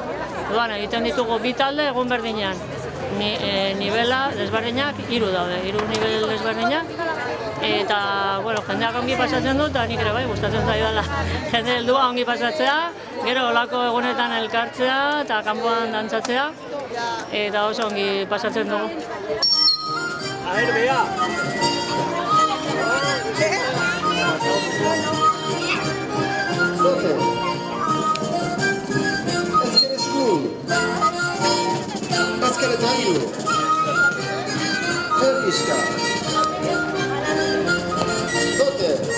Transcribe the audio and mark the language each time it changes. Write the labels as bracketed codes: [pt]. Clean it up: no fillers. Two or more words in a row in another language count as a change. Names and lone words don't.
[eu] Orduan egiten ditugu bi talde egun berdinean. Nivela desberdinak 3 daude, 3 nivel desberdinak. Eta, bueno, jendeak ongi pasatzen dut, eta nik ere bai, gustatzen zaidala jende heldua ongi pasatzea, gero olako egunetan elkartzea eta kanpoan dantzatzea, eta oso ongi pasatzen dugu. [es] A ver, vea. [eu] Zote. Ezker esku. Ezker eta hiru. Erdizka. Zote.